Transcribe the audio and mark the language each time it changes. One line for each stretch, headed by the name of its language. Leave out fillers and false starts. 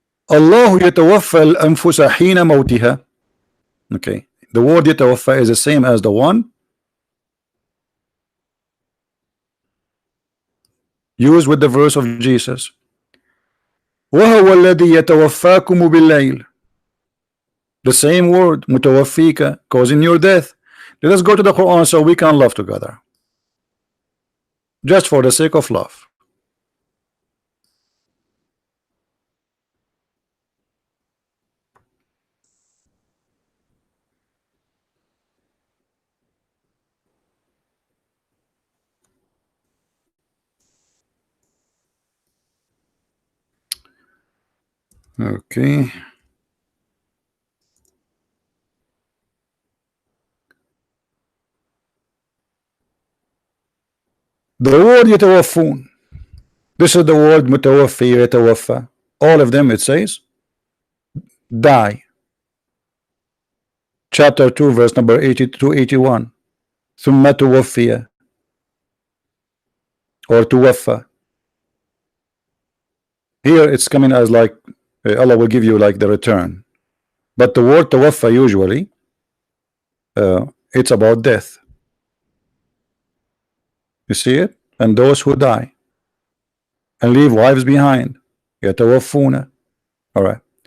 Arabic: Allah يتوفى الأنفس حين موتها.
English: Okay. The word يتوفى is the same as the one used with the verse of Jesus.
Arabic: وهو الذي يتوفاكم بالليل.
English: The same word متوفيك, causing your death. Let us go to the Quran so we can love together, just for the sake of love. Okay. The word يتوفون. This is the word متوفي يتوفى. All of them it says die. Chapter 2 verse number 80 to 81.
Arabic: ثم توفي or توفى.
English: Here it's coming as like Allah will give you like the return, but the word توفى usually it's about death. You see it? And those who die and leave wives behind, يتوفون. All right.